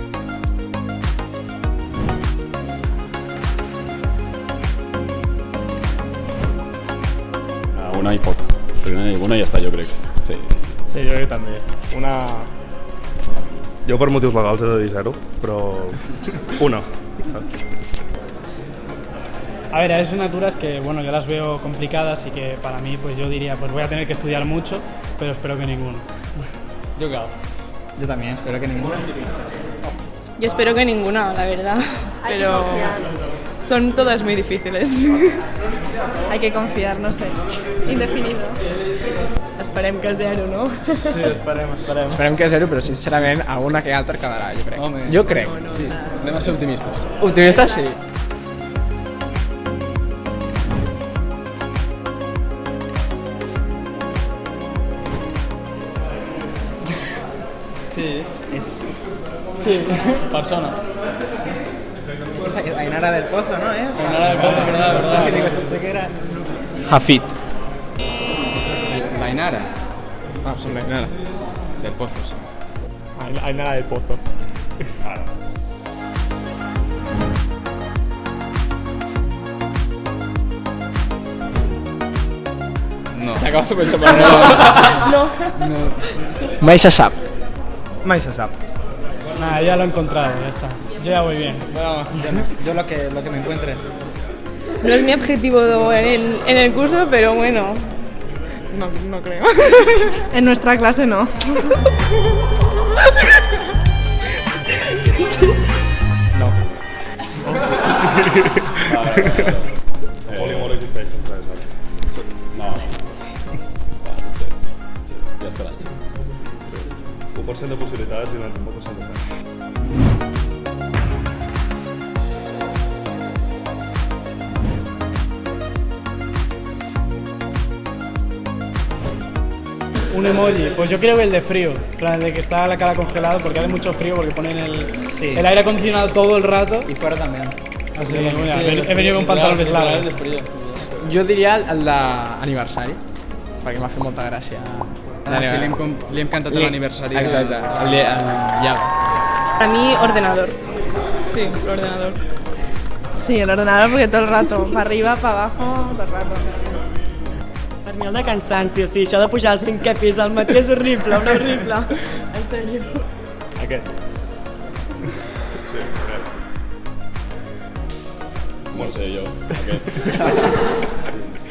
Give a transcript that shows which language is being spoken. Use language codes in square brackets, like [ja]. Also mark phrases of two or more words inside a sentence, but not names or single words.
[ca] Una i poc, una ja està, jo crec. Sí, jo crec que també. Jo per motius legals he de dir 0, però una. [es] A ver, hay asignaturas que, bueno, yo las veo complicadas y que para mí, pues yo diría, pues voy a tener que estudiar mucho, pero espero que ninguno. Yo también, espero que ninguno. Yo espero que ninguna, la verdad. Pero son todas muy difíciles. Hay que confiar, no sé. Indefinido. [ca] Esperem que 0, no? Sí, esperem. Esperem que 0, però sincerament alguna que altra quedarà, jo crec. Home, jo crec. Sí, anem a ser optimistes. Optimistes, sí. Sí, és... Sí, persona. És Ainara del Pozo, ¿no? [es] Ainara del Pozo, verdad. Sí, digo, sé que era... Hafid. La Ainara. Ah, sí, la Ainara. Del Pozo, sí. Ainara del Pozo. No. [ca] T'acabes de pensar per No. Mai se sap. Mai se sap. [es] Nada, ya lo he encontrado, ya está. Yo ya voy bien. Bueno, yo lo que me encuentre. No es mi objetivo en el curso, pero bueno, no creo. En nuestra clase no. No. [ca] Polimor existeix sempre, exacte. No. Sí, hi ha esperança. 1% de possibilitats i 99% de fe. [es] Un emoji, pues yo creo que el de frío, en plan de que está la cara congelada porque hace mucho frío porque ponen el aire acondicionado todo el rato. Y fuera también. Así que mira, he venido con pantalones largos. [ca] Jo diria el d'aniversari, perquè m'ha fet molta gràcia. Que li hem cantat a l'aniversari. Exacte, el Iago. [es] Para mí, ordenador. Sí, el ordenador. Sí, el ordenador porque todo el rato, para arriba, para abajo, todo el rato. [ca] Per mi el de cansanci, o sigui, això de pujar al 5è pis al matí és horrible, horrible. En sèrio. Aquest. Sí, No sé, jo. Aquest.